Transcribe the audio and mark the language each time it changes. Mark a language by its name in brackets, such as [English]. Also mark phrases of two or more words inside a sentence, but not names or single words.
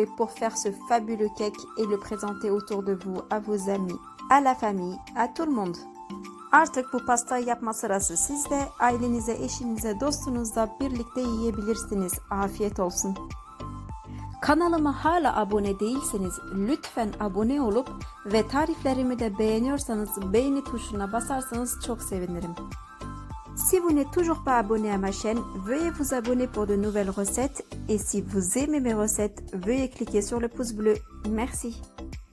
[French] pour faire ce fabuleux cake et le présenter autour de vous, à vos amis, à la famille, à tout le monde. [Turkish] Artık bu pastayı yapma sırası sizde. Ailenize, eşinize, dostunuzla birlikte yiyebilirsiniz. Afiyet olsun. Kanalıma hala abone değilseniz lütfen abone olup ve tariflerimi de beğeniyorsanız beğeni tuşuna basarsanız çok sevinirim. [French] Si vous n'êtes toujours pas abonné à ma chaîne, veuillez vous abonner pour de nouvelles recettes et si vous aimez mes recettes, veuillez cliquer sur le pouce bleu. Merci.